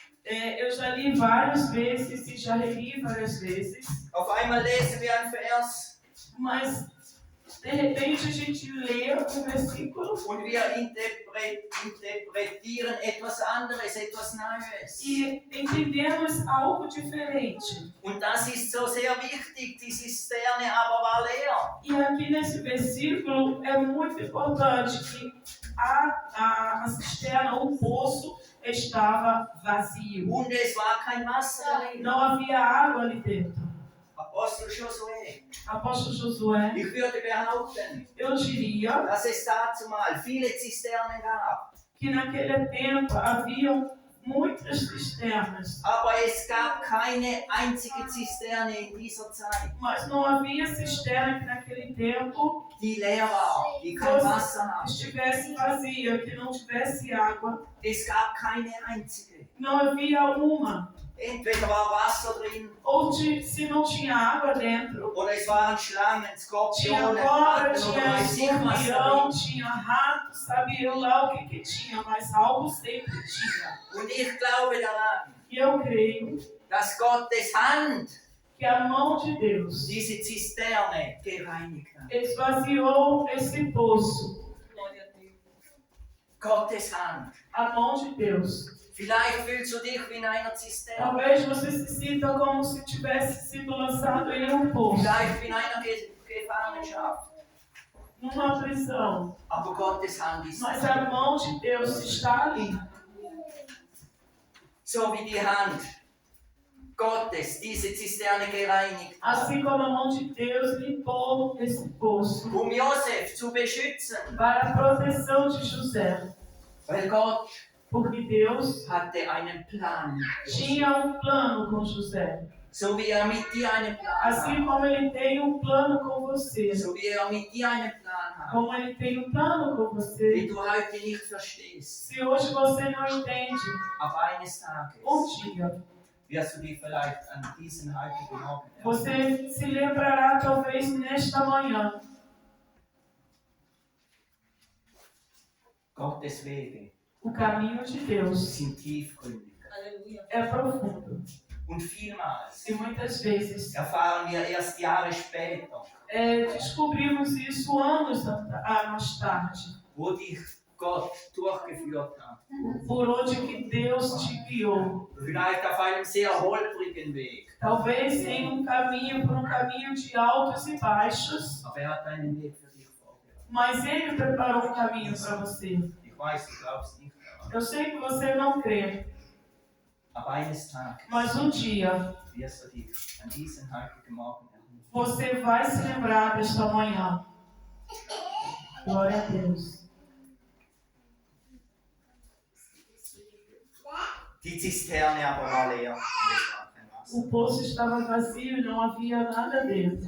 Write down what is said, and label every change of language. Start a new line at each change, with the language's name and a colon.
Portuguese: Eu já li várias vezes e já reli várias vezes,
German: Auf einmal lesen wir einen Vers
Portuguese: mas de repente a gente lê um versículo
German: und wir interpretieren etwas anderes, etwas Neues.
Portuguese: e entendemos algo diferente.
German: Und das ist so sehr wichtig. Die Zisterne aber war leer.
Portuguese: E aqui nesse versículo é muito importante que a cisterna, o poço, estava vazio.
German: Und es war kein Wasser darin.
Portuguese: Não havia água ali dentro.
German: Apostel Josué.
Portuguese: Apóstolo Josué,
German: Ich würde behaupten,
Portuguese: eu diria
German: dass es dazu mal viele Zisternen gab.
Portuguese: que naquele tempo haviam muitas cisternas,
German: Aber es gab keine einzige Zisterne in dieser Zeit,
Portuguese: mas não havia cisterna que naquele tempo
German: die leer war, die kein Wasser hatte.
Portuguese: estivesse vazia, que não tivesse água.
German: Es gab keine einzige.
Portuguese: Não havia uma.
German: Entweder war Wasser drin
Portuguese: Ou se não tinha água dentro,
German: oder es waren Schlangen,
Portuguese: tinha
German: Skorpione,
Portuguese: cobra,
German: Ratten oder
Portuguese: tinha
German: weiß ich was
Portuguese: escorpião,
German: darin.
Portuguese: tinha rato, sabia lá o que tinha, mas algo sempre tinha.
German: Und ich glaube daran,
Portuguese: E eu creio
German: dass Gottes Hand
Portuguese: que a mão de Deus
German: diese Zisterne gereinigt hat.
Portuguese: esvaziou esse poço. Glória a Deus.
German: Gottes Hand.
Portuguese: A mão de Deus.
German: Vielleicht fühlst du dich wie in einer Zisterne.
Portuguese: Talvez você se sinta como se tivesse sido lançado em um poço.
German: Vielleicht wie in einer Gefangenschaft.
Portuguese: numa prisão,
German: Aber Gottes Hand ist
Portuguese: mas a mão de Deus está ali.
German: so wie die Hand Gottes diese Zisterne gereinigt hat,
Portuguese: Assim como a mão de Deus limpou esse poço
German: um Josef zu beschützen,
Portuguese: para a proteção de José.
German: weil Gott
Portuguese: Porque Deus
German: hatte einen Plan.
Portuguese: tinha um plano com José.
German: So wie mit dir einen Plan
Portuguese: Assim
German: hat.
Portuguese: como ele tem um plano com você.
German: So wie mit dir einen Plan hat.
Portuguese: Como ele tem um plano com
German: Die
Portuguese: você.
German: du heute nicht verstehst.
Portuguese: Se hoje você não entende,
German: Aber eines Tages
Portuguese: dia
German: wirst du dich vielleicht an diesen heutigen Morgen erinnern.
Portuguese: você se lembrará talvez nesta manhã.
German: Gottes Wege
Portuguese: O caminho de Deus
German: sind tiefgründig.
Portuguese: é profundo.
German: Und vielmals
Portuguese: E muitas vezes
German: erfahren wir erst Jahre später,
Portuguese: descobrimos isso anos mais tarde.
German: wo dich Gott durchgeführt hat.
Portuguese: Por onde que Deus te guiou.
German: Vielleicht auf einem sehr holprigen Weg.
Portuguese: Talvez em por um caminho de altos e baixos,
German: Aber er hat einen Weg für dich vorbereitet.
Portuguese: mas Ele preparou um caminho para você.
German: Ich weiß, du glaubst nicht daran.
Portuguese: Eu sei que você não crê,
German: Aber eines Tages
Portuguese: mas dia
German: wirst du dich an diesen heutigen Morgen erinnern.
Portuguese: você vai se lembrar desta manhã. Glória a Deus.
German: Die Zisterne aber war leer und es war kein Wasser.
Portuguese: O poço estava vazio e não havia nada dentro.